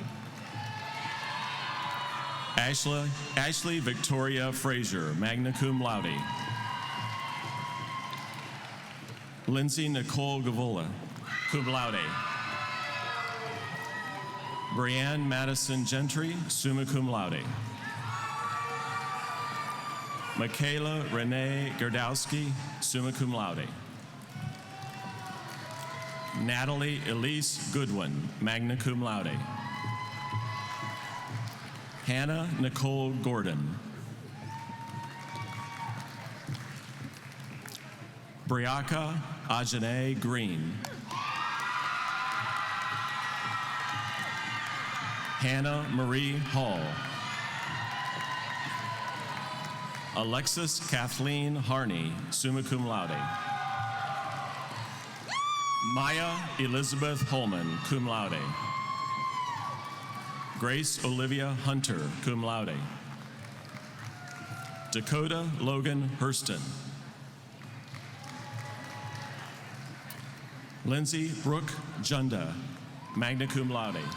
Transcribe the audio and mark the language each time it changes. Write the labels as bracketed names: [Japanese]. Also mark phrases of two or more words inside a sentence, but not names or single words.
[English] Ashley Victoria Frazier, [Latin] magna cum laude, [English] Lindsay Nicole Gavola, [Latin] cum laude, [English] Brianne Madison Gentry, [Latin] summa cum laude, [English] Michaela Renee Gerdowski, [Latin] summa cum laude, [English] Natalie Elise Goodwin, [Latin] magna cum laude, [English] Hannah Nicole Gordon, Briaka Ajane Green, Hannah Marie Hall, Alexis Kathleen Harney, [Latin] summa cum laude. [English] Maya Elizabeth Holman, [Latin] cum laude. [English] Grace Olivia Hunter, [Latin] cum laude. [English] Dakota Logan Hurston. Lindsay Brooke Junda, [Latin] magna cum laude.